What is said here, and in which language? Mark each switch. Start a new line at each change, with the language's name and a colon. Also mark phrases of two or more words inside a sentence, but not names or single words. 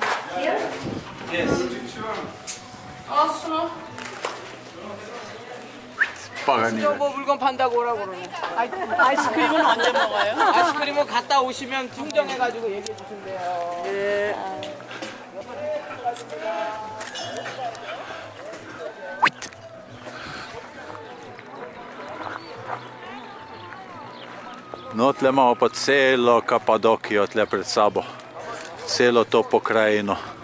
Slovenian: Pa ga ni več.
Korean: 뭐 물건 판다고 오라고 그러네. 아이스크림은 언제 먹어요? 아이스크림은 갔다 오시면 충전해가지고 얘기해 주신대요. 네.
Slovenian: No, tle imamo pa celo Kapadokijo tle pred sabo. Celo to pokrajino.